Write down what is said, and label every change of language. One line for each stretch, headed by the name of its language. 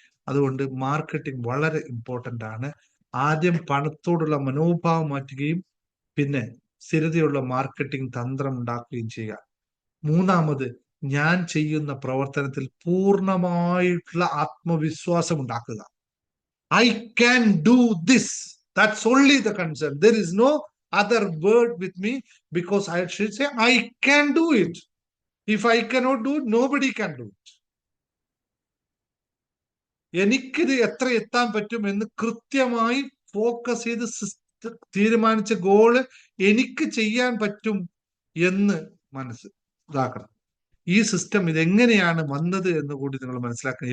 Malayalam: അതുകൊണ്ട് മാർക്കറ്റിംഗ് വളരെ ഇമ്പോർട്ടന്റ് ആണ്. ആദ്യം പണത്തോടുള്ള മനോഭാവം മാറ്റുകയും പിന്നെ സ്ഥിരതയുള്ള മാർക്കറ്റിംഗ് തന്ത്രം ഉണ്ടാക്കുകയും ചെയ്യുക. മൂന്നാമത്, ഞാൻ ചെയ്യുന്ന പ്രവർത്തനത്തിൽ പൂർണ്ണമായിട്ടുള്ള ആത്മവിശ്വാസം ഉണ്ടാക്കുക.
English: I can do this. That's only the concern. There is no other word with me, because I should say I can do it. If I cannot do it, nobody can do it.
Malayalam: എനിക്കിത് എത്ര എത്താൻ പറ്റും എന്ന് കൃത്യമായി focus ചെയ്ത് തീരുമാനിച്ച goal എനിക്ക് ചെയ്യാൻ പറ്റും എന്ന് മനസ്സിലാക്കണം. ഈ സിസ്റ്റം ഇതെങ്ങനെയാണ് വന്നത് എന്ന് കൂടി നിങ്ങൾ മനസ്സിലാക്കണം.